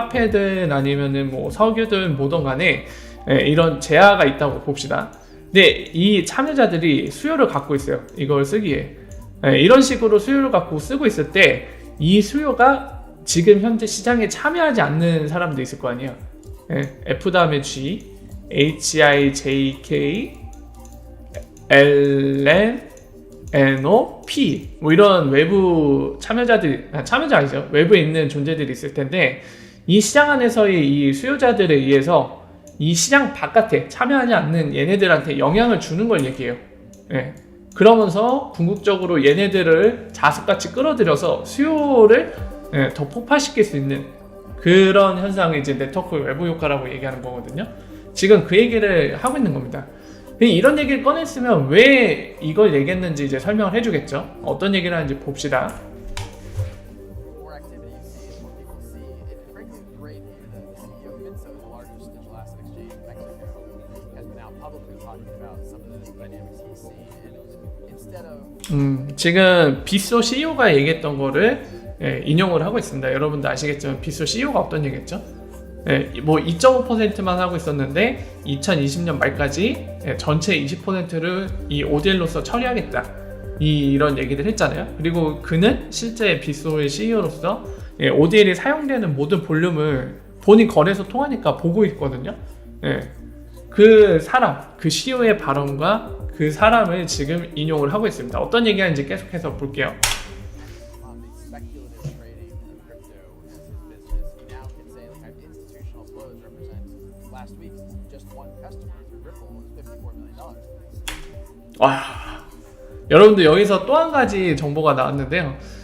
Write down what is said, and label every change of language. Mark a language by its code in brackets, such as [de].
[ko] 화폐든 아니면은 뭐 석유든 뭐든 간에 이런 제한가 있다고 봅시다. 근데 이 참여자들이 수요를 갖고 있어요. 이걸 쓰기에 이런 식으로 수요를 갖고 쓰고 있을 때 이 수요가 지금 현재 시장에 참여하지 않는 사람도 있을 거 아니에요. F 다음에 G, H, I, J, K, L, M, N, O, P 뭐 이런 외부 참여자 아니죠. 외부에 있는 존재들이 있을 텐데 이 시장 안에서의 이 수요자들에 의해서 이 시장 바깥에 참여하지 않는 얘네들한테 영향을 주는 걸 얘기해요. 그러면서 궁극적으로 얘네들을 자석같이 끌어들여서 수요를 더 폭발시킬 수 있는 그런 현상을 이제 네트워크 외부 효과라고 얘기하는 거거든요. 지금 그 얘기를 하고 있는 겁니다. 이런 얘기를 꺼냈으면 왜 이걸 얘기했는지 이제 설명을 해주겠죠. 어떤 얘기를 하는지 봅시다. [en] More activity you see, more people see. It frankly is great. The CEO of Minso, the largest digital asset exchange in Mexico, has been out publicly talking about some of the dynamics he's seen. And instead of [ko] 지금 빗소 CEO가 얘기했던 거를 인용을 하고 있습니다. 여러분도 아시겠지만 빗소 CEO가 어떤 얘기했죠? 뭐 2.5%만 하고 있었는데 2020년 말까지 전체 20%를 이 ODL로서 처리하겠다 이런 얘기를 했잖아요. 그리고 그는 실제 빗소의 CEO로서 ODL이 사용되는 모든 볼륨을 본인 거래소 통하니까 보고 있거든요. 그 사람, 그 CEO의 발언과 그 사람을 지금 인용을 하고 있습니다. 어떤 얘기하는지 계속해서 볼게요. [en] on the speculative trading of crypto as his business, he now can say like I have institutional flows represent last week just one customer through Ripple was $54 million. [ko] 와, 여러분들 여기서 또 한 가지 정보가 나왔는데요.